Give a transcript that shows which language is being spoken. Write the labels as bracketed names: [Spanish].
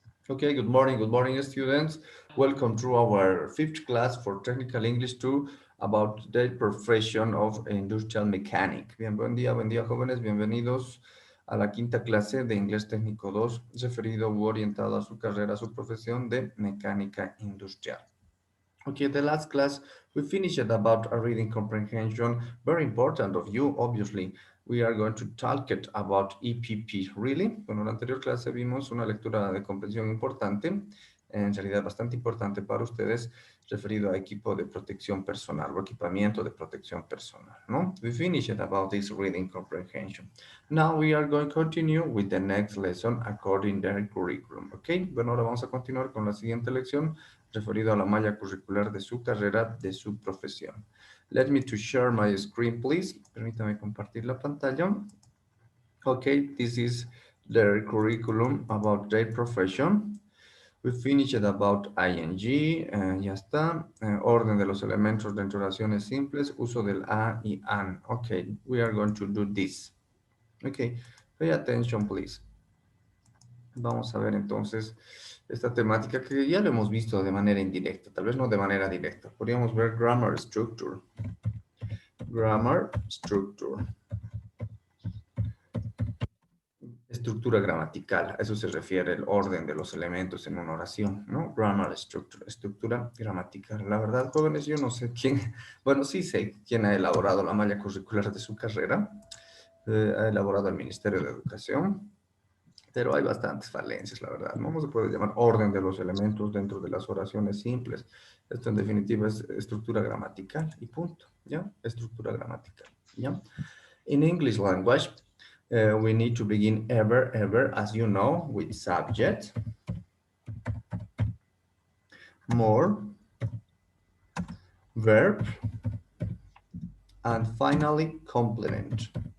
[English] Okay, good morning, students. Welcome to our fifth class for Technical English 2 about the profession of industrial mechanic. [Spanish] Bien, buen día, jóvenes. Bienvenidos a la quinta clase de Inglés Técnico 2, referido u orientado a su carrera, a su profesión de mecánica industrial. [English] Okay, the last class we finished about a reading comprehension, very important of you, obviously. We are going to talk it about EPP, really. [Spanish] Bueno, en la anterior clase vimos una lectura de comprensión importante, en realidad bastante importante para ustedes, referido a equipo de protección personal o equipamiento de protección personal, ¿no? [English] We finished about this reading comprehension. Now we are going to continue with the next lesson according to the curriculum, okay? [Spanish] Bueno, ahora vamos a continuar con la siguiente lección referido a la malla curricular de su carrera, de su profesión. [English] Let me to share my screen, please. [Spanish] Permítame compartir la pantalla. [English] Okay, this is the curriculum about their profession. We finished about ing, [Spanish] ya está. Orden de los elementos dentro de oraciones simples, uso del a y an. [English] Okay, we are going to do this. Okay, pay attention, please. [Spanish] Vamos a ver entonces esta temática que ya lo hemos visto de manera indirecta, tal vez no de manera directa. Podríamos ver [English] grammar structure. Grammar structure. [Spanish] Estructura gramatical, a eso se refiere el orden de los elementos en una oración, ¿no? [English] Grammar structure, [Spanish] estructura gramatical. La verdad, jóvenes, yo no sé quién, bueno, sí sé quién ha elaborado la malla curricular de su carrera. Ha elaborado el Ministerio de Educación. Pero hay bastantes falencias, la verdad. No se puede llamar orden de los elementos dentro de las oraciones simples. Esto en definitiva es estructura gramatical y punto, ¿ya? Estructura gramatical, ¿ya? [English] In English language, we need to begin ever, as you know, with subject, more, verb, and finally complement.